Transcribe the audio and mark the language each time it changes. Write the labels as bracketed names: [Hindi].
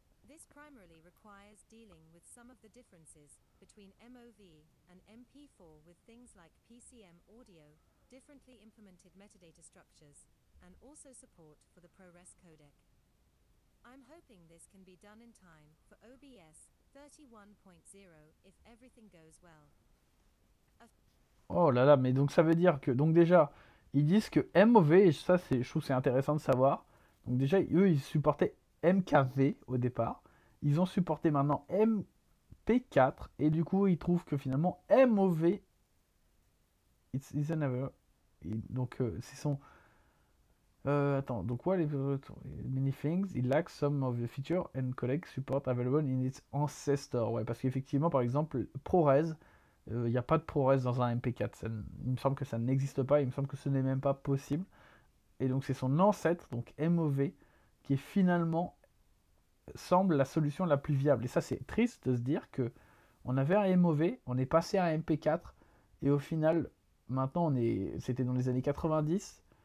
[English] This primarily requires dealing with some of the differences between MOV and MP4 with things like PCM audio, differently implemented metadata structures, and also support for the ProRes codec. I'm hoping this can be done in time for OBS 31.0 if everything goes well. [French] Oh là là, mais donc ça veut dire que, donc déjà, ils disent que MOV, et ça je trouve que c'est intéressant de savoir, donc déjà, eux, ils supportaient MKV au départ, ils ont supporté maintenant MP4, et du coup, ils trouvent que finalement, MOV, [English] it's another, [French] donc c'est son... attends, donc [English] what if many things, it lacks some of the feature and codec support available in its ancestor. [French] Ouais, parce qu'effectivement, par exemple, ProRes, il n'y a pas de ProRes dans un MP4. Il me semble que ça n'existe pas, il me semble que ce n'est même pas possible. Et donc c'est son ancêtre, donc MOV, qui finalement semble la solution la plus viable. Et ça, c'est triste de se dire que on avait un MOV, on est passé à un MP4, et au final, maintenant, c'était dans les années 90.